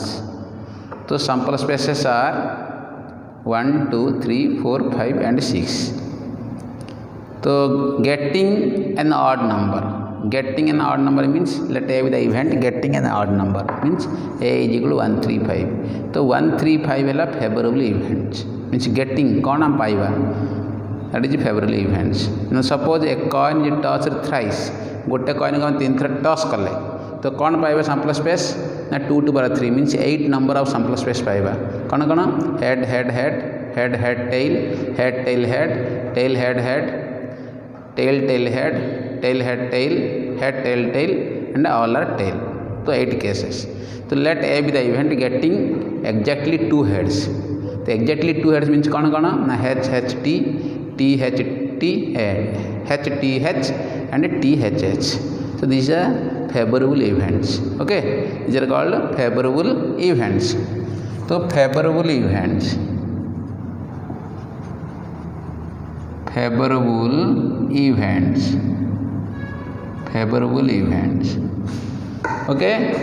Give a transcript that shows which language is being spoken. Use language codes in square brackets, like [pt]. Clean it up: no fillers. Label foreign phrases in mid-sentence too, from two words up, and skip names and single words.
[en] So sample spaces are 1 2 3 4 5 and 6. So getting an odd number means let A be the event getting an odd number means A is equal to 135. So 135 is a favorable event means getting [spv] କଣ ହମ ପାଇବା [en] that is favorable events. Now suppose a coin is tossed thrice, [spv] ଗୋଟେ coin କୁ ହମ 3 ଥର toss କଲେ ତ କଣ ପାଇବା [en] sample space ना 2 to power 3 means 8 number of sample space पाइबा कौन head head head head head tail head tail head tail head head tail tail head tail head tail head tail tail and all are tail. So 8 cases. So let A be the event getting exactly 2 heads. So exactly 2 heads means [spv] କଣ ନା [en] H H T T H T H T H and T H H. So these are favorable events. Okay, these are called favorable events. So favorable events okay.